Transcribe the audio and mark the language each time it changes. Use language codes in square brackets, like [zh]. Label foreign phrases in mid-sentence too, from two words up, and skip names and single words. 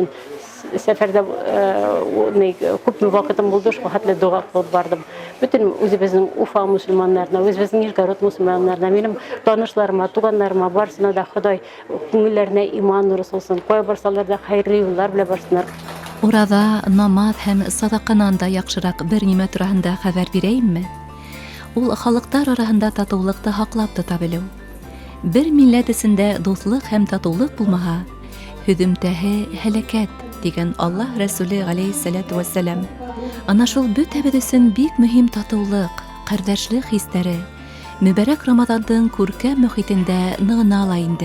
[tt] Сәфәрдә күпме вакытым булды, шул хәтле дуа кылып бардым. Бөтен үзебезнең Уфа мусульманнарына, үзебезнең Нижегород мусульманнарына, минем танышларыма, туганнарыма барсына да Ходай күңелләренә иман нуры салсын. Кая барсалар да хәйрле юллар белән барсыннар. [ba] Урада, намаз һәм садақанан да яҡшыраҡ бер нимә тураһында хәбәр бирәйемме? Ул халыҡтар араһында татыулыҡты һаҡлап тота белеү. Бер милләт эсендә дуҫлыҡ һәм татыулыҡ булмаһа, һөҙөмтәһе һәләкәт, дигән Аллаһ Рәсүле [ar] عليه الصلاة والسلام. [ba] Ана шул бөтәбеҙ өсөн бик мөһим татыулыҡ, ҡәрҙәшлек хистәре Мөбәрәк Рамаҙандың күркәм мөхитендә нығына ла инде.